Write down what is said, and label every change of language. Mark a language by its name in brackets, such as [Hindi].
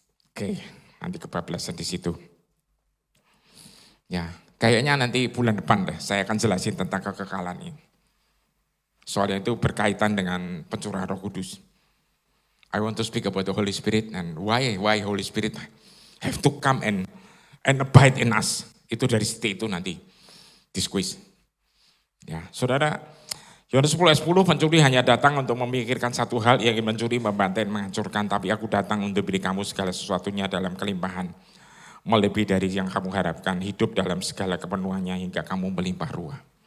[Indonesian] Oke, nanti kebablasan di situ. Ya, kayaknya nanti bulan depan deh saya akan jelasin tentang kekekalan ini. Soalnya itu berkaitan dengan pencurahan Roh Kudus. [English] I want to speak about the Holy Spirit and why Holy Spirit have to come and abide in us. [Indonesian] Itu dari situ itu nanti diskusi. Ya, saudara, Yohanes 10 ayat 10, pencuri hanya datang untuk memikirkan satu hal, yang ingin mencuri, membantai, menghancurkan. Tapi aku datang untuk beri kamu segala sesuatunya dalam kelimpahan. Melebihi dari yang kamu harapkan, hidup dalam segala kepenuhannya hingga kamu melimpah ruah.